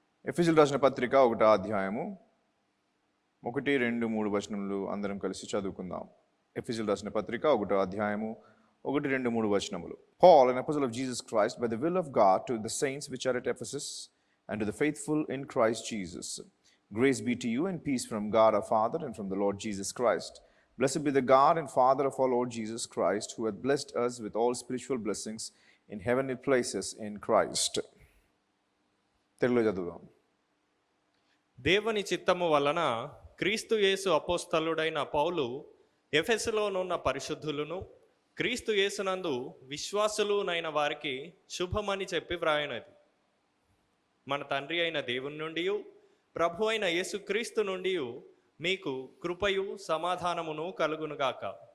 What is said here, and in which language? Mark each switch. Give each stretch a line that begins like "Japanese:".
Telugu: ఎఫెసీయులకు రాసిన పత్రిక 1వ అధ్యాయము 1, 2, 3 వచనములు అందరం కలిసి చదువుకుందాం. ఎఫెసీయులకు రాసిన పత్రిక 1వ అధ్యాయము 1, 2, 3 వచనములు.
English: Paul, an apostle of Jesus Christ, by the will of God, to the saints which are at Ephesus, and to the faithful in Christ Jesus. Grace be to you and peace from God our Father and from the Lord Jesus Christ. Blessed be the God and Father of our Lord Jesus Christ, who hath blessed us with all spiritual blessings in heavenly places in Christ.
Telugu: తెలుగులో చదువుదాం. దేవుని చిత్తము వలన క్రీస్తు యేసు అపోస్తలుడైన పౌలు ఎఫెసులోనున్న పరిశుద్ధులను క్రీస్తు యేసునందు విశ్వాసులునైన వారికి శుభమని చెప్పి వ్రాయనది. మన తండ్రి అయిన దేవుని నుండి ప్రభు అయిన యేసుక్రీస్తు నుండి మీకు కృపయు సమాధానమును కలుగునుగాక.